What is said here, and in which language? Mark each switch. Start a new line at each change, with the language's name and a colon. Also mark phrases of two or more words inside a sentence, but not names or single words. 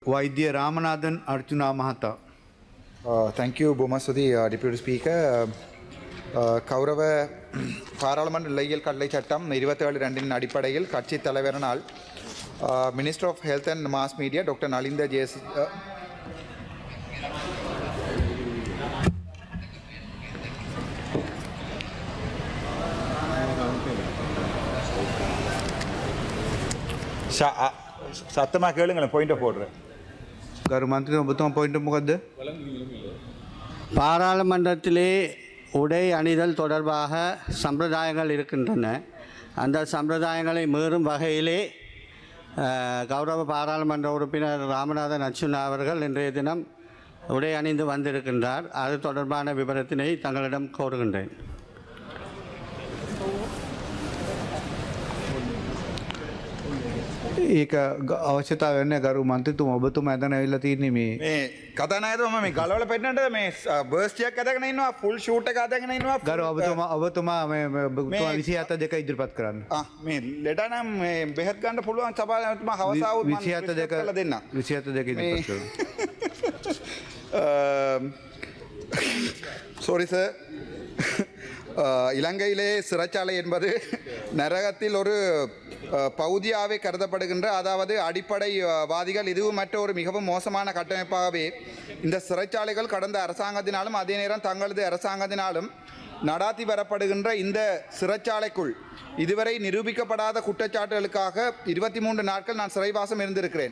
Sinhala: වෛද්‍ය රාමනාදන් අර්ජුනා මහතා.
English: Thank you, Bomasudi, Deputy Speaker.
Tamil: கௌரவ பாராளுமன்ற இலையியல் கட்டளை சட்டம் 27(2) அடிப்படையில் கட்சி தலைவரனால்
English: Minister of Health and Mass Media Doctor
Tamil: நலிந்த ஜேஸ் சத்தமாக கேளுங்களேன்,
English: point of order.
Sinhala: ගරු මන්ත්‍රී ඔබතුමා පොයින්ට් මොකද්ද?
Tamil: பாராளுமன்றத்திலே உடை அணிதல் தொடர்பாக சம்பிரதாயங்கள் இருக்கின்றன. அந்த சம்பிரதாயங்களை மீறும் வகையிலே கௌரவ பாராளுமன்ற உறுப்பினர் ராமநாதன் அர்ச்சுனா அவர்கள் இன்றைய தினம் உடை அணிந்து வந்திருக்கின்றார். அது தொடர்பான விவரத்தினை தங்களிடம் கோருகின்றேன்.
Sinhala: ඒක අවශ්‍යතාව වෙන්නේ ගරු මන්ත්‍රීතුමා ඔබතුමා ඇදගෙන ඇවිල්ලා තියෙන්නේ මේ මේ කතානායකතුමා මේ ගලවල පෙන්නන්නද මේ බර්ස්ට් එකක් අදගෙන ඉන්නවා,
English: full suit
Sinhala: එක අදගෙන ඉන්නවා. ගරු ඔබතුමා මේ ඔබතුමා 27 2 ඉදිරිපත් කරන්න. මේ ලෙඩ නම් මේ බෙහෙත් ගන්න පුළුවන් සභාපතිතුමා හවස ආවොත් මම 27 2 දෙන්න. 27 2 ඉදිරිපත් කරන්න.
English: sorry sir,
Tamil: இலங்கையிலே சிறைச்சாலை என்பது நரகத்தில் ஒரு பகுதியாகவே கருதப்படுகின்ற, அதாவது அடிப்படைவாதிகள் இதுவும் மற்ற ஒரு மிகவும் மோசமான கட்டமைப்பாகவே இந்த சிறைச்சாலைகள் கடந்த அரசாங்கத்தினாலும் அதே நேரம் தங்களது அரசாங்கத்தினாலும் நடாத்தி வரப்படுகின்ற இந்த சிறைச்சாலைக்குள் இதுவரை நிரூபிக்கப்படாத குற்றச்சாட்டுகளுக்காக 23 நாட்கள் நான் சிறைவாசம் இருந்திருக்கிறேன்.